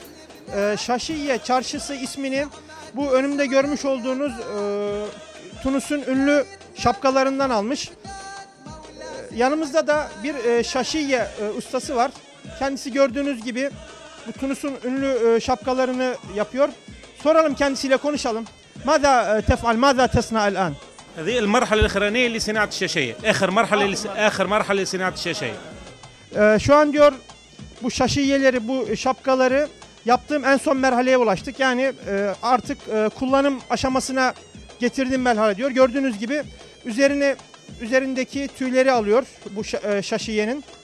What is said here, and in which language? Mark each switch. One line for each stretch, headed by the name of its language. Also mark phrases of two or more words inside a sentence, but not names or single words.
Turkish: Şaşiye Çarşısı ismini bu önümde görmüş olduğunuz Tunus'un ünlü şapkalarından almış. Yanımızda da bir Şaşiye ustası var. Kendisi gördüğünüz gibi bu Tunus'un ünlü şapkalarını yapıyor. Soralım kendisiyle, konuşalım.
Arabic: ماذا تفعل ماذا تصنع الآن؟ هذه المرحلة الأخرانية لصناعة الشاشية، آخر مرحلة لصناعة الشاشية.
Turkish: Şu an diyor bu şaşiyeleri, bu şapkaları yaptığım en son merhaleye ulaştık. Yani artık kullanım aşamasına getirdiğim merhale diyor. Gördüğünüz gibi üzerindeki tüyleri alıyor bu şaşiyenin.